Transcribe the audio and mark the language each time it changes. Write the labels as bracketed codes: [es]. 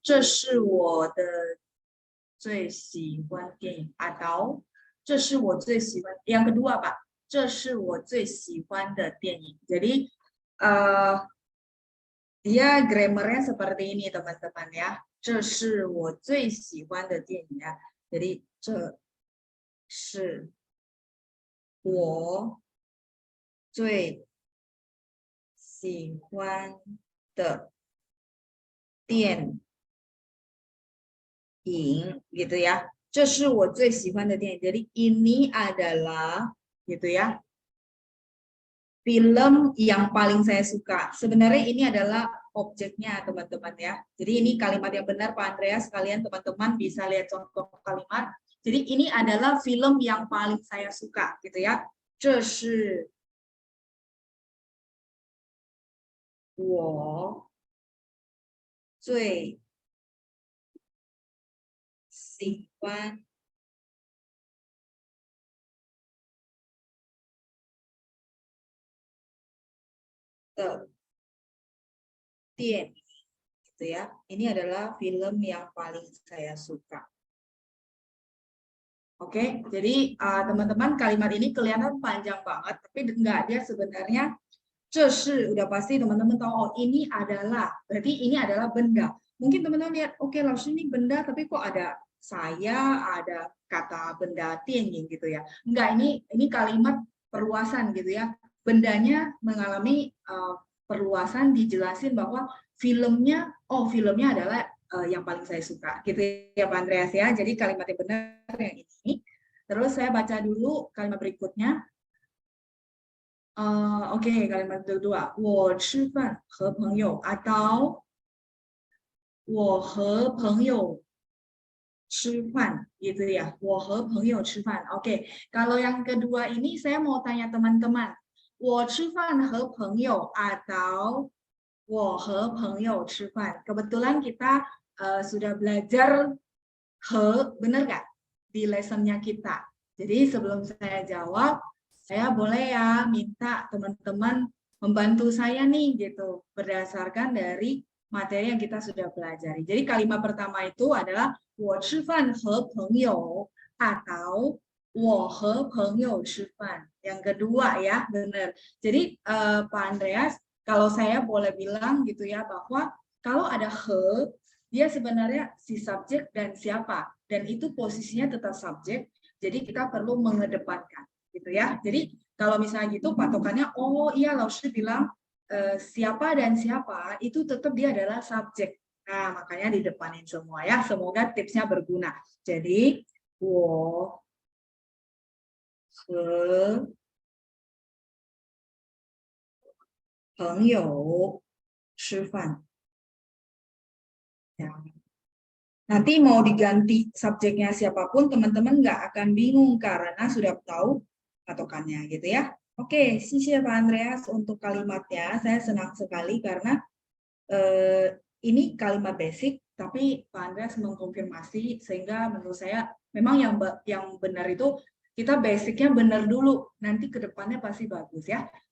[zh] 这是我的最喜欢电影 atau 这是我最喜欢 [id] yang kedua Pak. [zh] 这是我最喜欢的电影. [id] Jadi dia grammarnya seperti ini teman-teman ya. [zh] 这是我最喜欢的电影 [id] ya. Jadi [zh] 这是我最喜欢的电影 gitu ya. 这是我最喜欢的电影. [id] Jadi ini adalah gitu ya. Film yang paling saya suka. Sebenarnya ini adalah objeknya teman-teman ya. Jadi ini kalimat yang benar Pak Andreas. Kalian teman-teman bisa lihat contoh kalimat. Jadi ini adalah film yang paling saya suka gitu ya. [zh] 这是我最喜欢的电影 [id] gitu ya. Ini adalah film yang paling saya suka. Oke, jadi teman-teman kalimat ini kelihatan panjang banget, tapi enggak, dia sebenarnya [zh] 这是 [id] udah pasti teman-teman tahu, oh ini adalah, berarti ini adalah benda. Mungkin teman-teman lihat, oke, langsung ini benda, tapi kok ada saya, ada kata benda tianjing gitu ya. Enggak, ini kalimat perluasan gitu ya. Bendanya mengalami perluasan, dijelasin bahwa filmnya adalah yang paling saya suka gitu ya Pak Andreas ya. Jadi kalimat yang benar yang ini. Terus saya baca dulu kalimat berikutnya. Oke, kalimat kedua. [zh] 我吃饭和朋友 atau 我和朋友吃饭 [id] gitu ya. [zh] 我和朋友吃饭. [id] Oke, kalau yang kedua ini saya mau tanya teman-teman. [zh] 我吃饭和朋友 atau 我和朋友吃饭. [id] Kebetulan kita sudah belajar benar nggak di lessonnya kita. Jadi sebelum saya jawab, Saya boleh ya minta teman-teman membantu saya nih gitu berdasarkan dari materi yang kita sudah pelajari. Jadi kalimat pertama itu adalah [zh] 我吃饭和朋友 [id] atau [zh] 我和朋友吃饭. [id] Yang kedua ya, benar. Jadi Pak Andreas, kalau saya boleh bilang gitu ya bahwa kalau ada he, dia sebenarnya si subjek dan siapa, dan itu posisinya tetap subjek. Jadi kita perlu mengedepankan gitu ya. Jadi kalau misalnya gitu patokannya, oh iya Lausri bilang siapa dan siapa itu tetap dia adalah subjek. Nah, makanya di depanin semua ya. Semoga tipsnya berguna. Jadi, [zh] 我和朋友吃饭. [id] Ya. Nanti mau diganti subjeknya siapapun, teman-teman nggak akan bingung karena sudah tahu patokannya gitu ya. Oke, siap Pak Andreas untuk kalimatnya. Saya senang sekali karena ini kalimat basic, tapi Pak Andreas mengkonfirmasi sehingga menurut saya memang yang benar itu kita basicnya benar dulu, nanti ke depannya pasti bagus ya.